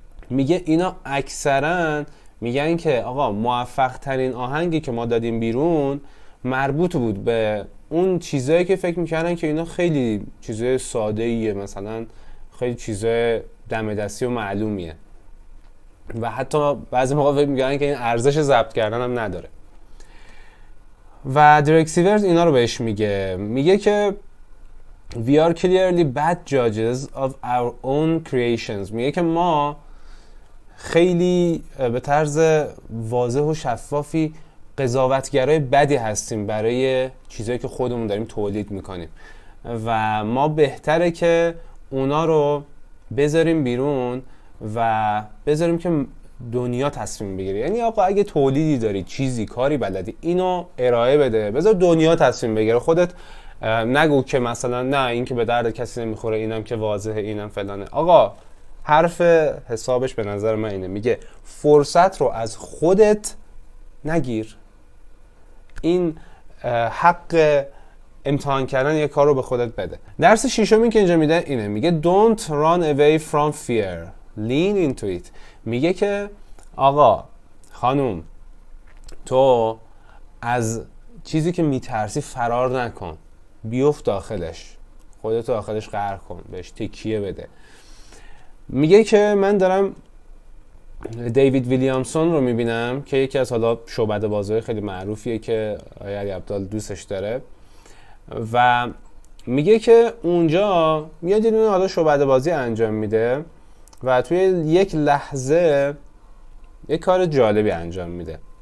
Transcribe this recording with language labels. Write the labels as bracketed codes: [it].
[fa] میگه اینا اکثرا میگن که آقا موفق ترین آهنگی که ما دادیم بیرون مربوط بود به اون چیزایی که فکر میکردن که اینا خیلی چیزای ساده ایه، مثلا خیلی چیزای دم دستی و معلومیه و حتی بعضی موقع فکر میکردن که این ارزش ضبط کردن هم نداره. و دریک سیورز اینا رو بهش میگه که [en] we are clearly bad judges of our own creations. [fa] میگه که ما خیلی به طرز واضح و شفافی قضاوتگرای بدی هستیم برای چیزایی که خودمون داریم تولید میکنیم و ما بهتره که اونا رو بذاریم بیرون و بذاریم که دنیا تصمیم بگیره. یعنی آقا اگه تولیدی داری، چیزی، کاری بلدی، اینو ارائه بده، بذار دنیا تصمیم بگیره. خودت نگو که مثلا نه این که به درد کسی نمیخوره، اینم که واضحه، اینم فلانه. آقا حرف حسابش به نظر من اینه، میگه فرصت رو از خودت نگیر. این حق امتحان کردن یک کار رو به خودت بده. درس ششمی که اینجا میده اینه، میگه [en] don't run away from fear, lean into it. [fa] میگه که آقا خانوم تو از چیزی که میترسی فرار نکن، بیفت داخلش، خودتو داخلش غرق کن، بهش تکیه بده. میگه که من دارم دیوید ویلیامسون رو میبینم که یکی از حالا شعبده بازهای خیلی معروفیه که آقای علی عبدال دوستش داره و میگه که اونجا میاد یه دونه حالا شعبده بازی انجام میده و توی یک لحظه یک کار جالبی انجام میده